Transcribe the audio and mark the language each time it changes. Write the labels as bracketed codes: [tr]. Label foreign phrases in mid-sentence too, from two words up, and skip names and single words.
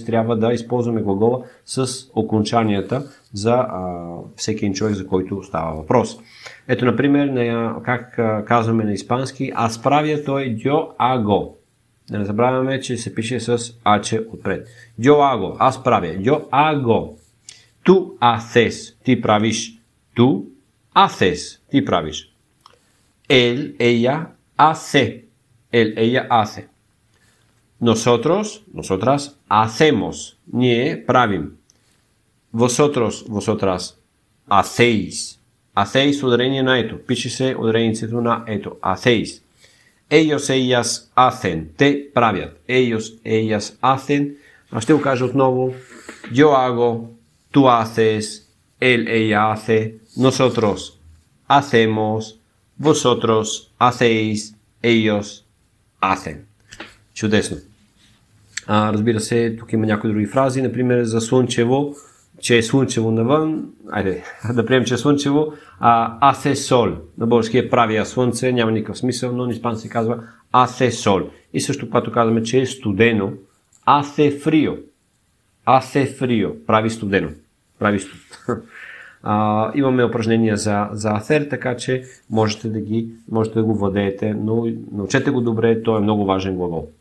[bg] трябва да използваме глагола с окончанията за всеки един човек, за който става въпрос. Ето, например, как казваме на испански, аз правя, то е [es] yo hago. [bg] Да не забравяме, че се пише с аче отпред. [es] Yo hago, [bg] аз правя. [es] Yo hago. Tú haces, [bg] ти правиш. [es] Tú haces, [bg] ти правиш. [es] Él, ella hace. Él, ella hace. Nosotros, nosotras hacemos. [bg] Ние правим. [es] Vosotros, vosotras hacéis. [bg] Hacéis ударение на ето. Пише се ударението на ето. [es] Hacéis. Ellos, ellas hacen. [bg] Те правят. [es] Ellos, ellas hacen. [bg] Ще го кажа отново. [es] Yo hago. Tú haces. Él, ella hace. Nosotros hacemos. Vosotros hacéis. Ellos hacen. [bg] Чудесно. Разбира се, тук има някои други фрази. Например, за слънчево, че е слънчево навън. Айде, да приемем, че е слънчево. [es] Hace sol. [bg] На български е правия слънце, няма никакъв смисъл, но на испански се казва [es] hace sol. [bg] И също, когато казваме, че е студено, [es] hace frío. Hace frío. [bg] Прави студено. Прави студ. Имаме упражнения за hacer, така че можете да го владеете, но научете го добре, той е много важен глагол.